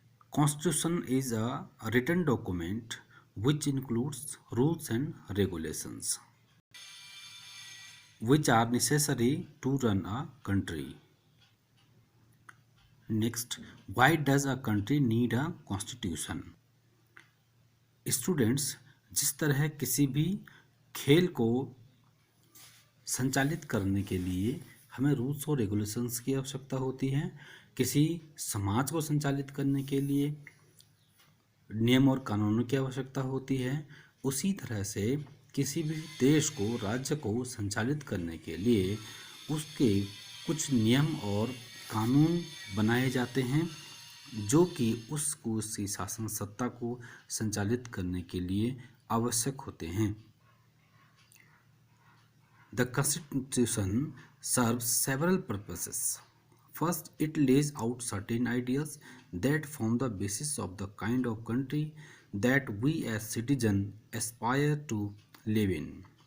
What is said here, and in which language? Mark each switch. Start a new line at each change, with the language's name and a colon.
English: Constitution is a written document which includes rules and regulations which are necessary to run a country. Next, why does a country need a constitution?
Hindi: Students, जिस तरह किसी भी खेल को संचालित करने के लिए हमें रूल्स और रेगुलेशंस की आवश्यकता होती है, किसी समाज को संचालित करने के लिए नियम और कानूनों की आवश्यकता होती है, उसी तरह से किसी भी देश को, राज्य को संचालित करने के लिए उसके कुछ नियम और कानून बनाए जाते हैं जो कि उसकी शासन सत्ता को संचालित करने के लिए आवश्यक होते हैं.
English: The Constitution serves several purposes. First, it lays out certain ideas that form the basis of the kind of country that we as citizens aspire to live in.